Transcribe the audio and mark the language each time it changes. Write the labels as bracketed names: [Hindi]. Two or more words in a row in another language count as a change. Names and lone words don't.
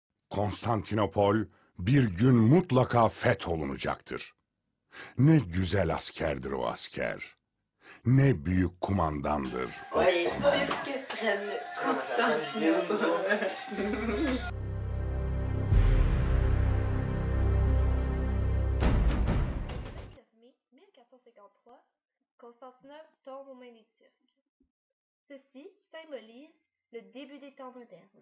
[Turkish] Konstantinopol bir gün mutlaka fetholunacaktır. Ne güzel askerdir o asker. Ne büyük kumandandır o [French] Constantinople tombe aux mains des Turcs. Ceci symbolise le début des temps modernes.